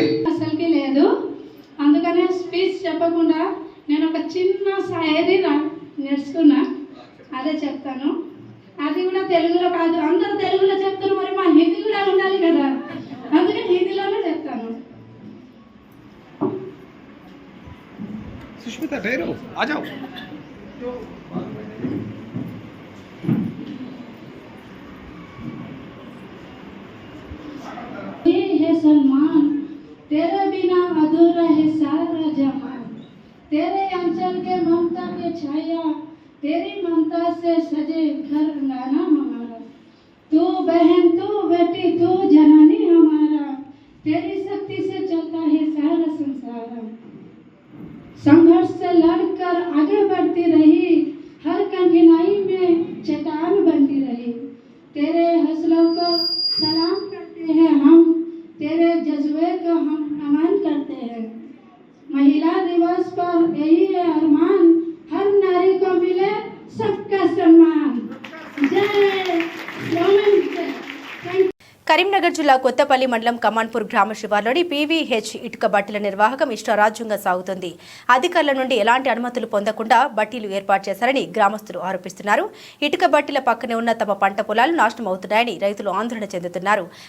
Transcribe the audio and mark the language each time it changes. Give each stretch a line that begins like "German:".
Telugu: అసలుకి లేదు, అందుకనే స్పీచ్ చెప్పకుండా నేను ఒక చిన్న శాయరీ నేర్చుకున్నా, అదే చెప్తాను. అది కూడా తెలుగులో కాదు, అందరూ తెలుగులో చెప్తారు, మరి మా హిందీ కూడా ఉండాలి కదా, అందుకే హిందీలోనే చెప్తాను.
Hindi: సుష్మిత ठहरो आ जाओ. है सलमान, तेरे बिना अधूरा है सारा जहां, तेरे अंचल के ममता के छाया, तेरी ममता से सजे घर अंगना हमारा, तू बहन तू बेटी तू जननी हमारा, तेरी शक्ति से चलता है सारा संसार. संघर्ष से लड़कर आगे बढ़ती रही, हर कठिनाई में चट्टान बनती रही, तेरे हौसलों को सलाम करते हैं हम, तेरे जज्बे को हम नमन करते हैं. महिला दिवस पर यही है अरमान, हर नारी को मिले सबका सम्मान. जय वुमेन्स डे.
Telugu: కరీంనగర్ జిల్లా కొత్తపల్లి మండలం కమాన్పూర్ గ్రామ శివార్లోని పీవీహెచ్ ఇటుక బట్టీల నిర్వాహకం ఇష్టారాజ్యంగా సాగుతుంది. అధికారుల నుండి ఎలాంటి అనుమతులు పొందకుండా బట్టీలు ఏర్పాటు చేశారని గ్రామస్తులు ఆరోపిస్తున్నారు. ఇటుక బట్టీల పక్కనే ఉన్న తమ పంట పొలాలు నాశనం అవుతున్నాయని రైతులు ఆందోళన చెందుతున్నారు.